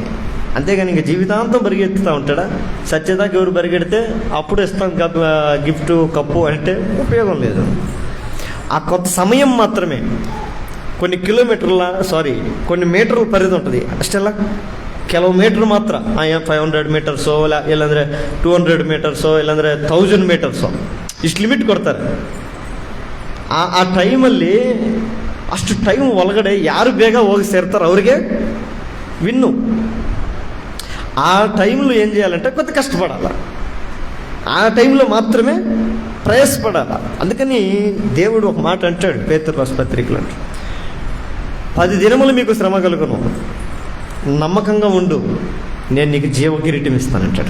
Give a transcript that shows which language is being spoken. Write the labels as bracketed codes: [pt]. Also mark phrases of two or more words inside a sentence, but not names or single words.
[te] అంతేగాని ఇంకా జీవితాంతం పరిగెత్తుతూ ఉంటాడా? సత్యదాకా ఎవరు పరిగెడితే అప్పుడు ఇస్తాం గిఫ్ట్ కప్పు అంటే ఉపయోగం లేదు. ఆ కొత్త సమయం మాత్రమే. కొన్ని మీటర్ల పరిధి ఉంటుంది అಷ್ಟೆಲ್ಲ. [kn] ಕೆಲವು మీటర్ ಮಾತ್ರ 500 ಮೀಟರ್ಸೋ ಇಲ್ಲಾಂದರೆ 200 ಮೀಟರ್ಸೋ ಇಲ್ಲಾಂದರೆ 1000 ಮೀಟರ್ಸೋ ಇಷ್ಟು ಲಿಮಿಟ್ ಕೊಡ್ತಾರೆ. ಆ ಟೈಮಲ್ಲಿ ಅಷ್ಟು ಟೈಮ್ ಒಳಗಡೆ ಯಾರು ಬೇಗ ಹೋಗಿ ಸೇರ್ತಾರೋ ಅವ್ರಿಗೆ విన్ను. [te] ఆ టైంలో ఏం చేయాలంటే కొద్ది కష్టపడాలి. ఆ టైంలో మాత్రమే ప్రయాసపడాలి. అందుకని దేవుడు ఒక మాట అంటాడు పేతురు రాసిన పత్రికలో, 10 దినములు మీకు శ్రమ కలుగును, నమ్మకంగా ఉండు, నేను నీకు జీవ కిరీటం ఇస్తానంటాడు.